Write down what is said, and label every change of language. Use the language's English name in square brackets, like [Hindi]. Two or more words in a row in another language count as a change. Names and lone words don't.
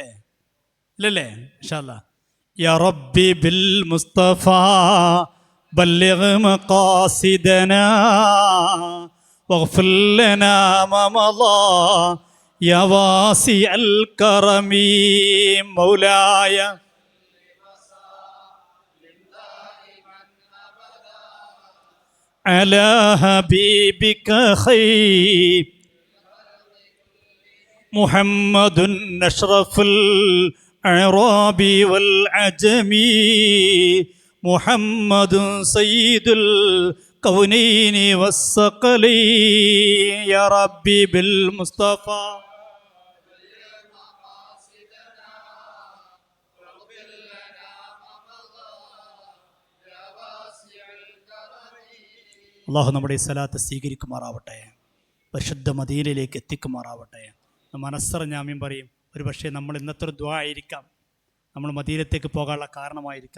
[Arabic] ഇല്ലല്ലേ? إن شاء الله يا ربي بالمصطفى بلغ مقاصدنا واغفر لنا ما مضى يا واسع الكرم مولاي على حبيبك خير محمد أشرف الأعراب والعجم محمد سيد الكونين والثقلين يا ربي بالمصطفى [Malayalam] അള്ളാഹു നമ്മുടെ ഈ സലാത്ത് സ്വീകരിക്കുമാറാവട്ടെ, പരിശുദ്ധ മദീനയിലേക്ക് എത്തിക്കുമാറാവട്ടെ. മനസ്സറിഞ്ഞാമ്യം പറയും, ഒരു പക്ഷേ നമ്മൾ ഇന്നത്തെ ഒരു ദുആ ആയിരിക്കാം, നമ്മൾ മദീനത്തേക്ക് പോകാനുള്ള കാരണമായിരിക്കാം.